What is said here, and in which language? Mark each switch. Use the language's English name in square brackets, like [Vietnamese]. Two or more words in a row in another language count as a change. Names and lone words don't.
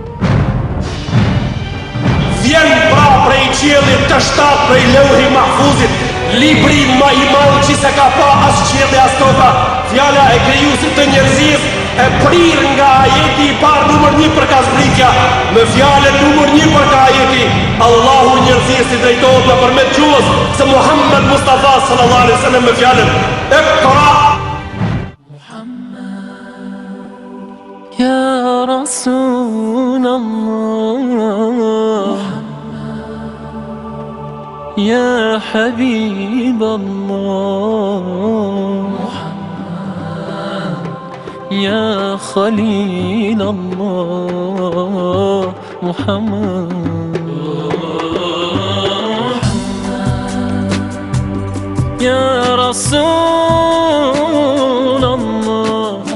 [Albanian] Vjen pra prej qiellit të shtat, prej Lauhi Mahfuzit, libri më i madh që se ka pa as qielli as toka, fjala e krijuesit të njerëzisë e prir nga ajeti i parë numër 1 për ka zbritja, me fjalën numër 1 për ka ajeti, Allahu njerëzisë i drejtohet nëpërmjet gjuhës së Muhammed Mustafa [Arabic] صلى الله عليه وسلم [Albanian] me fjalën Iqra. [Arabic] يا رسول الله يا حبيب الله يا خليل الله محمد يا رسول الله.